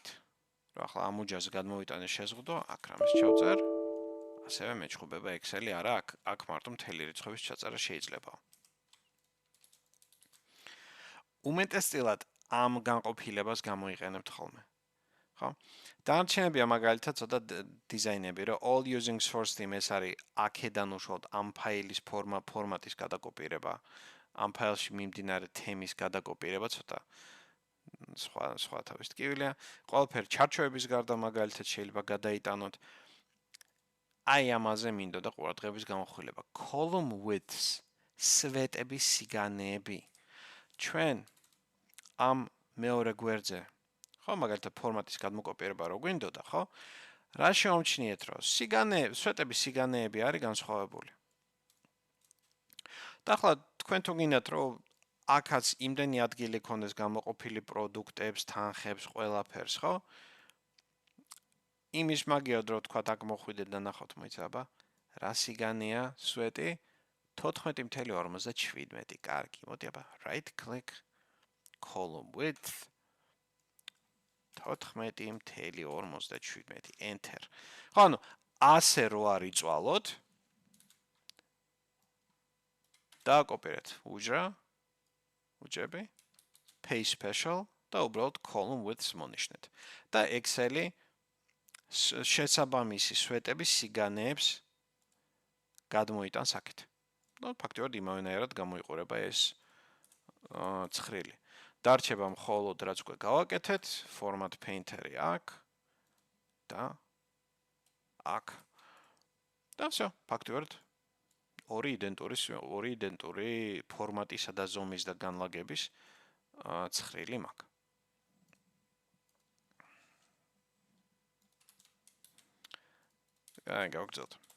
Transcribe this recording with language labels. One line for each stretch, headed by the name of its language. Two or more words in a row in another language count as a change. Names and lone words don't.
Georgian: რომ ახლა ამ უჯრაზე გადმოვიტანე შეზღუდვა, აქ რამეს ჩავწერ, ასევე მეჩხუბება Excel-ი, არა, აქ მარტო მთელი რიცხვების ჩაწერა შეიძლება. უმეტესწილად ამ განყოფილებას გამოიყენებთ ხოლმე. ხო? დანარჩენებია მაგალითად ცოტა დიზაინები, რომ
English: all using source theme
Georgian: ეს არის აქედან უშუალოდ ამ ფაილის ფორმატის გადაკოპირება, ამ ფაილში მიმდინარე თემის გადაკოპირება ცოტა სხვა თავის ტკივილია. ყველაფერი ჩარჩოების გარდა მაგალითად შეიძლება გადაიტანოთ. აი ამაზე მინდოდა ყურადღების გამახვილება.
English: column widths,
Georgian: სვეტების სიგანეები. ჩვენ ამ მეორე გვერდზე ხო, მაგალითად ფორმატის გადმოკოპირება რო გვინდოდა, ხო? რა შემომჩნიეთ, რომ სვეტების სიგანეები არის განსხვავებული. და ახლა თქვენ თუ გინდათ, რომ აქაც იმდენი ადგილი ქონდეს გამოყოფილი პროდუქტებს, თანხებს, ყველაფერს, ხო? იმის მაგიოდ რო თქვა აქ მოხვიდეთ და ნახავთ, მოიცა, აბა, რა სიგანეა სვეტი? 14.57. კარგი, მოდი აბა,
English: right click column width 14.57 enter.
Georgian: ხო, ანუ ასე რო არიწვალოთ დააკოპირეთ უჯრები,
English: page special
Georgian: და უბრალოდ
English: column widths მონიშნეთ.
Georgian: და Excel-ი შესაბამისი სვეტების სიგანეებს გადმოიტანს აქეთ. და ფაქტობრივად იმავენაირად გამოიყურება ეს ცხრილი. დარჩება მხოლოდ რაც უკვე გავაკეთეთ,
English: format painter-ი
Georgian: აქ და აქ. და всё, ფაქტობრივად ორი იდენტური ფორმატისა და ზომის და განლაგების ცხრილი მაქვს. აი, გავგზავნოთ.